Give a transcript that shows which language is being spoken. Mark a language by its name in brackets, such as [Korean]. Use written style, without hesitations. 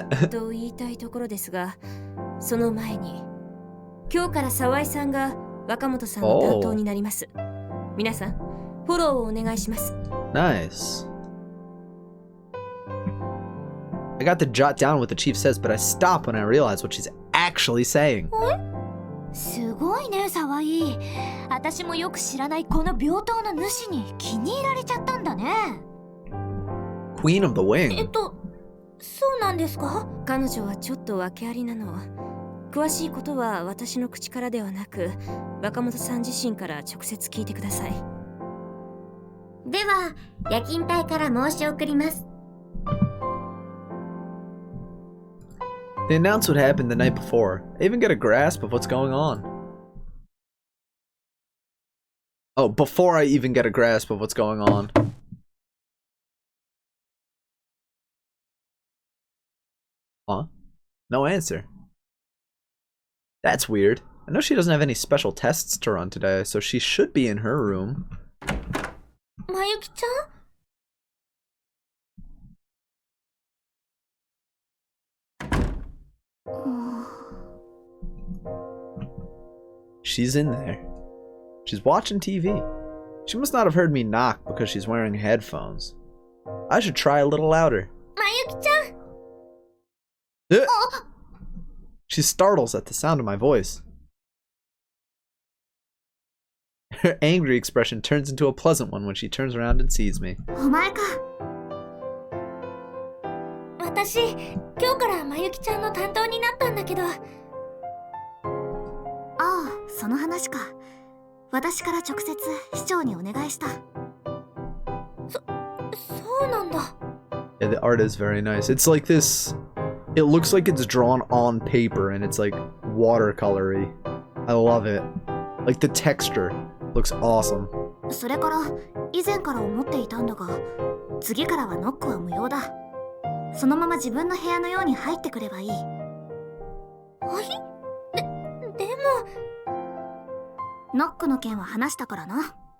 [Japanese] と言いたいところですが、その前に今日から沢井さんが若本さんの担当になります。皆さん、フォローをお願いします。 [English] Nice. I got to jot down what the chief says, but I stop when I realize what she's actually saying. [Japanese] すごいね、沢井。私もよく知らないこの病棟の主に気に入られちゃったんだね。 [English] Queen of the Wing. [Japanese] そうなんですか？彼女はちょっと訳ありなの。詳しいことは私の口からではなく、若本さん自身から直接聞いてください。では、夜勤隊から申し送ります。 [English] They announce what happened the night before. I even get a grasp of what's going on. Oh, before I even get a grasp of what's going on. Huh? No answer. That's weird. I know she doesn't have any special tests to run today, so she should be in her room. Mayuki-chan? She's in there. She's watching TV. She must not have heard me knock because she's wearing headphones. I should try a little louder. Mayuki-chan? She startles at the sound of my voice. Her angry expression turns into a pleasant one when she turns around and sees me. [Japanese] お前か。私、今日からまゆきちゃんの担当になったんだけど。ああ、その話か。私から直接市長にお願いした。そうなんだ。 [English] Yeah, the art is very nice. It's like this. It looks like it's drawn on paper and it's like watercolory. I love it. Like the texture looks awesome. [Japanese] それから以前から思っていたんだが、次からはノックは無用だ。そのまま自分の部屋のように入ってくればいい。はい？でもノックの件は話したからな。